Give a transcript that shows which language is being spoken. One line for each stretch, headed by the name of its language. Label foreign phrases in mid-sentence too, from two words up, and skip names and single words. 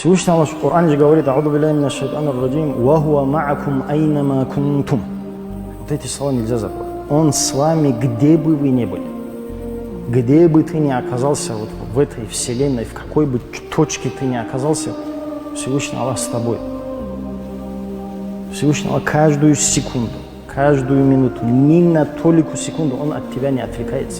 Russian: Всевышний Аллах в Коране говорит:
Arabic: «أعوذ بالله من الشيطان الرجيم، وهو معكم أين ما كنتم».
Russian: Вот эти слова нельзя забыть. Он с вами, где бы вы ни были. Где бы ты ни оказался вот в этой вселенной, в какой бы точке ты ни оказался, Всевышний Аллах с тобой. Всевышний Аллах каждую секунду, каждую минуту, ни на толику секунду Он от тебя не отвлекается.